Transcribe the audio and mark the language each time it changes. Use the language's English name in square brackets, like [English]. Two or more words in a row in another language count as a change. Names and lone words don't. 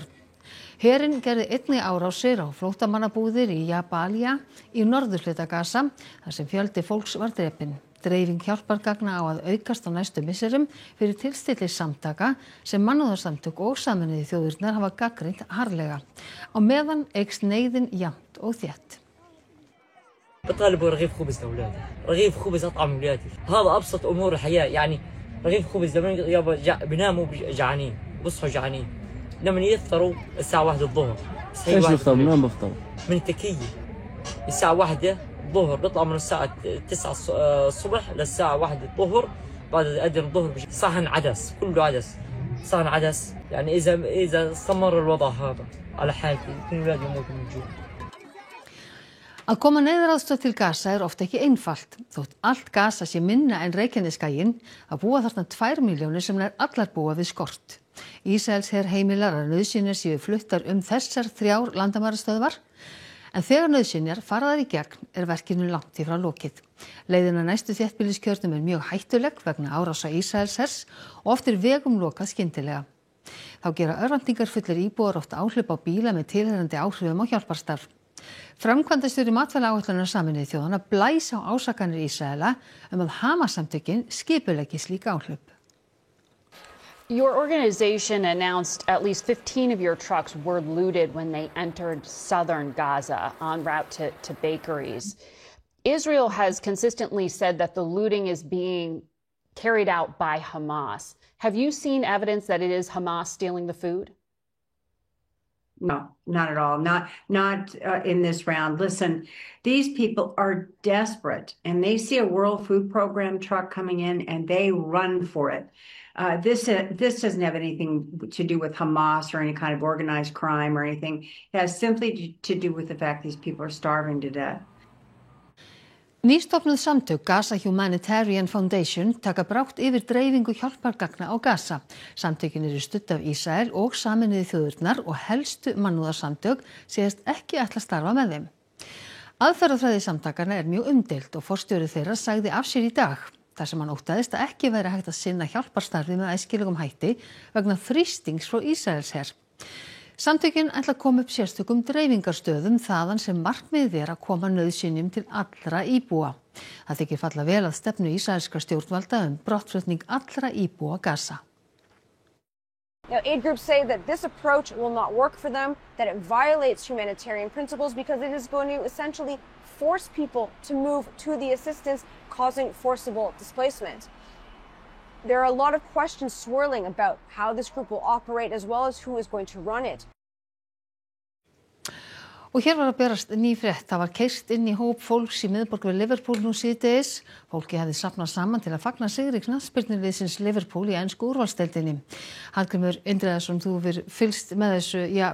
[Icelandic] Herinn gerði einnig árásir á flóttamannabúðir í Jabalia í norðurhluta Gaza þar sem fjöldi fólks var drepinn. Dreifing hjálpargagna á að aukast á næstu misserum fyrir tilstillis samtaka sem mannúðarsamtök og Sameinuðu þjóðirnar hafa gagnrýnt harðlega. Á meðan eykst neyðin jafnt og þétt. [Arabic] بطالبوا رغيف خبز لاولادي، رغيف خبز اطعم اولادي، هذا ابسط امور الحياه، يعني رغيف خبز لما يابا بيناموا جعانين، بصحوا جعانين، لما يفطروا الساعه 1 الظهر. ايش بفطر؟ من وين بفطر؟ من التكيه. الساعه 1 الظهر بيطلع من الساعه 9 الصبح للساعه 1 الظهر، بعد اذان الظهر صحن عدس، كله عدس، صحن عدس، يعني اذا استمر الوضع هذا على حالتي يمكن اولادي يموتوا من الجوع. [Icelandic] Að koma neyðaraðstoð til Gaza er oft ekki einfalt. Þótt allt Gaza sé minna en Reykjanesskaginn, að búa þarna 2 milljónir sem nær allar búa við skort. Ísraels her heimilar að nauðsynjar séu fluttar þessar 3 landamærastöðvar, en þegar nauðsynjar fara þær í gegn er verkinu langt í frá lokið. Leiðin að næstu þéttbýliskjörnum er mjög hættuleg vegna árása Ísraelshers og oft er vegum lokað skyndilega. Þá gera örvæntingarfullir íbúar oft áhlaup á bíla með tilheyrandi áhrifum á hjálparstarf. Framkvæmdastjóri matvælaáætlunar Sameinuðu þjóðanna blæs á ásakanir Ísraela að Hamas-samtökin skipuleggi slík áhlaup. [English] Your organization announced at least 15 of your trucks were looted when they entered southern Gaza en route to bakeries. Israel has consistently said that the looting is being carried out by Hamas. Have you seen evidence that it is Hamas stealing the food? No, not at all. Not in this round. Listen, these people are desperate and they see a World Food Program truck coming in and they run for it. This doesn't have anything to do with Hamas or any kind of organized crime or anything. It has simply to do with the fact these people are starving to death. [Icelandic] Nýstofnuð samtök Gaza Humanitarian Foundation taka brátt yfir dreifingu hjálpargagna á Gaza. Samtökin eru studd af Ísrael og Sameinuðu þjóðirnar og helstu mannúðarsamtök segjast ekki ætla að starfa með þeim. Aðferðafræði samtakanna er mjög umdeild og forstjóri þeirra sagði af sér í dag, þar sem hann óttaðist að ekki væri hægt að sinna hjálparstarfi með æskilegum hætti vegna þrýstings frá Ísraelsher. Samtökin ætla að koma upp sérstökum dreifingarstöðum þaðan sem markmiðið er að koma nauðsynjum til allra íbúa. Það þykir falla vel að stefnu ísraelskra stjórnvalda brottflutning allra íbúa Gaza. [English] Now, aid groups say that this approach will not work for them, that it violates humanitarian principles because it is going to essentially force people to move to the assistance, causing forcible displacement. There are a lot of questions swirling about how this group will operate as well as who is going to run it. [Icelandic] Og hér var að berast ný frétt. Það var keyrt inn í hóp fólks í miðborg við Liverpool nú síðdegis. Fólki hafði safnað saman til að fagna sigri knattspyrnuliðsins Liverpool í ensku úrvalsdeildinni. Hallgrímur Indriðason, þú hefur fylgst með þessu.